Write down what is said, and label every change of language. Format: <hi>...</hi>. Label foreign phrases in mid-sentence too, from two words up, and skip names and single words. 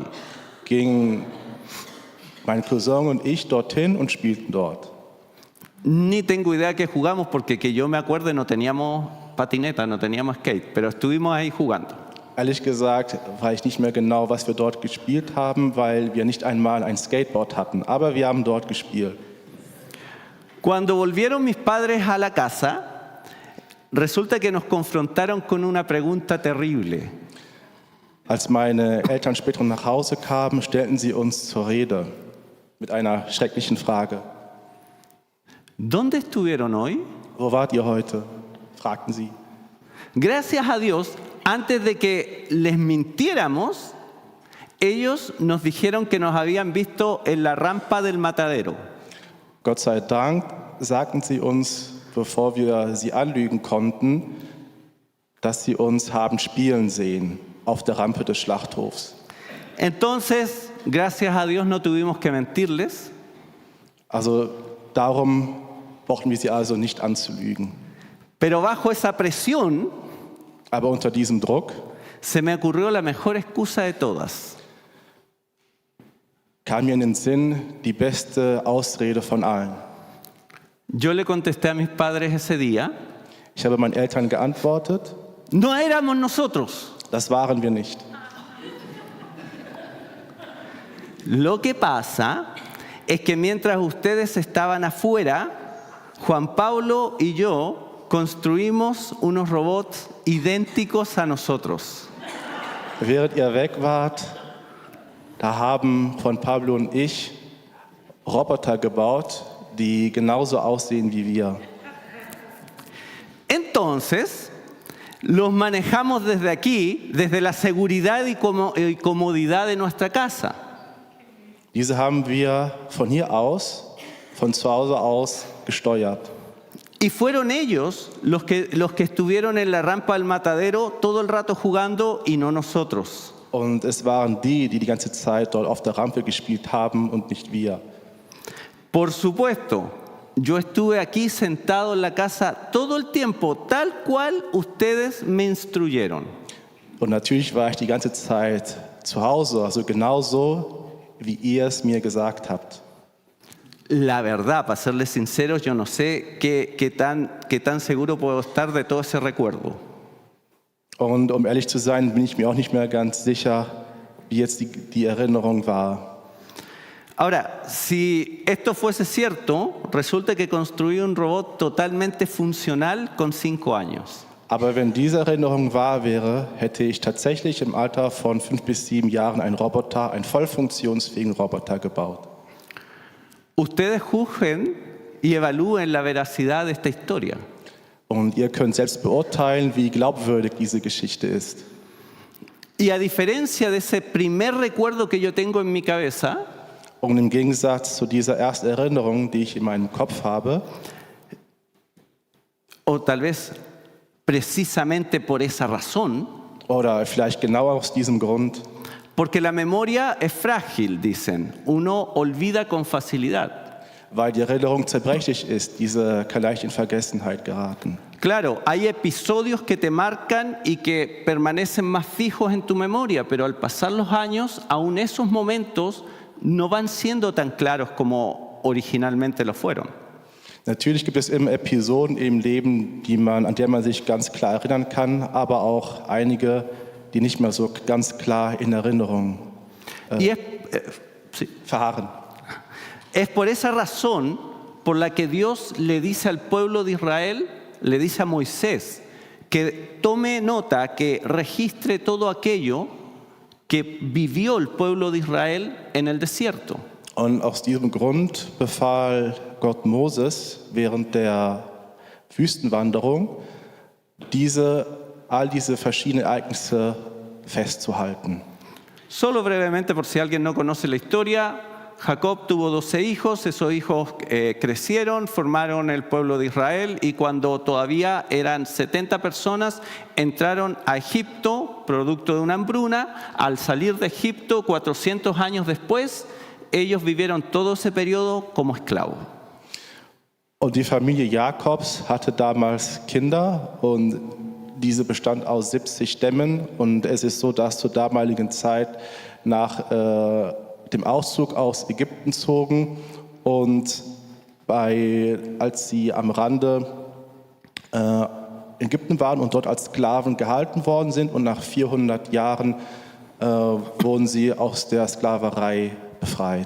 <de>gingen mein Cousin und ich dorthin und spielten dort.</de> <es>Ni tengo idea que jugamos porque que yo me acuerde no teníamos patineta, no teníamos skate, pero estuvimos ahí jugando.</es> <de>Ehrlich gesagt weiß ich nicht mehr genau, was wir dort gespielt haben, weil wir nicht einmal ein Skateboard hatten. Aber wir haben dort gespielt.</de> <es>Cuando volvieron mis padres a la casa, resulta que nos confrontaron con una pregunta terrible.</es> <de>Als meine Eltern später nach Hause kamen, stellten sie uns zur Rede mit einer schrecklichen Frage.</de> <es>¿Dónde estuvieron hoy?</es> <de>Wo wart ihr heute? Fragten sie.</de> <es>Gracias a Dios, antes de que les mintiéramos, ellos nos dijeron que nos habían visto en la rampa del matadero.</es> <de>Gott sei Dank sagten sie uns, bevor wir sie anlügen konnten, dass sie uns haben spielen sehen auf der Rampe des Schlachthofs.</de> <es>Entonces, gracias a Dios no tuvimos que mentirles,</es> <de>Also darum brauchten wir sie also nicht anzulügen.</de> <es>pero bajo esa presión</es> <de>Aber unter diesem Druck</de> <es>se me ocurrió la mejor excusa de todas.</es> <de>kam mir in den Sinn die beste Ausrede von allen.</de> <es>Yo le contesté a mis padres ese día,</es> <de>Ich habe meinen Eltern geantwortet,</de> <es>no éramos nosotros.</es> <de>das waren wir nicht.</de> <es>Lo que pasa es que mientras ustedes estaban afuera, Juan Pablo y yo construimos unos robots idénticos a nosotros.</es> <de>Während ihr weg wart, da haben von Pablo und ich Roboter gebaut, die genauso aussehen wie wir.</de> <es>Entonces, los manejamos desde aquí, desde la seguridad y comodidad de nuestra casa.</es> <de>Diese haben wir von hier aus, von zu Hause aus gesteuert.</de> <es>Y fueron ellos los que estuvieron en la rampa del matadero todo el rato jugando y no nosotros.</es> <de>Und es waren die ganze Zeit dort auf der Rampe gespielt haben und nicht wir.</de> <es>Por supuesto, yo estuve aquí sentado en la casa todo el tiempo, tal cual ustedes me instruyeron.</es> <de>Und natürlich war ich die ganze Zeit zu Hause, also genauso, wie ihr es mir gesagt habt.</de> <es>La verdad, para serles sinceros, yo no sé qué tan seguro puedo estar de todo ese recuerdo.</es> <de>Und um ehrlich zu sein, bin ich mir auch nicht mehr ganz sicher, wie jetzt die Erinnerung war.</de> <es>Ahora, si esto fuese cierto, resulta que construí un robot totalmente funcional con 5 años.</es> <de>Aber wenn diese Erinnerung wahr wäre, hätte ich tatsächlich im Alter von 5 bis 7 Jahren einen voll funktionsfähigen Roboter gebaut.</de> <es>Ustedes juzguen y evalúen la veracidad de esta historia.</es> <de>Und ihr könnt selbst beurteilen, wie glaubwürdig diese Geschichte ist.</de> <es>Y a diferencia de ese primer recuerdo que yo tengo en mi cabeza,</es> <de>Und im Gegensatz zu dieser ersten Erinnerung, die ich in meinem Kopf habe,</de> <es>o tal vez precisamente por esa razón,</es> <de>oder vielleicht genau aus diesem Grund,</de> <es>porque la memoria es frágil, dicen, uno olvida con facilidad.</es> <de>weil die Erinnerung zerbrechlich ist, diese kann leicht in Vergessenheit geraten.</de> <es>Claro, hay episodios que te marcan y que permanecen más fijos en tu memoria, pero al pasar los años, aún esos momentos no van siendo tan claros como originalmente lo fueron.</es> <de>Natürlich gibt es immer Episoden im Leben, an der man sich ganz klar erinnern kann, aber auch einige, die nicht mehr so ganz klar in Erinnerung</de> <es>Y</es> <de>verharren.</de> <es>es por esa razón por la que Dios le dice al pueblo de Israel, le dice a Moisés, que tome nota, que registre todo aquello que vivió el pueblo de Israel en el desierto.</es> <de>Und aus diesem Grund befahl Gott Moses während der Wüstenwanderung, all diese verschiedenen Ereignisse festzuhalten.</de> <es>Solo brevemente, por si alguien no conoce la historia, Jacob tuvo 12 hijos, esos hijos crecieron, formaron el pueblo de Israel y cuando todavía eran 70 personas, entraron a Egipto, producto de una hambruna. Al salir de Egipto, 400 años después, ellos vivieron todo ese periodo como esclavos.</es> <de>Und die Familie Jakobs hatte damals Kinder und diese bestand aus 70 Stämmen. Und es ist so, dass zur damaligen Zeit nach dem Auszug aus Ägypten zogen und als sie am Rande Ägypten waren und dort als Sklaven gehalten worden sind und nach 400 Jahren wurden sie aus der Sklaverei befreit.</de>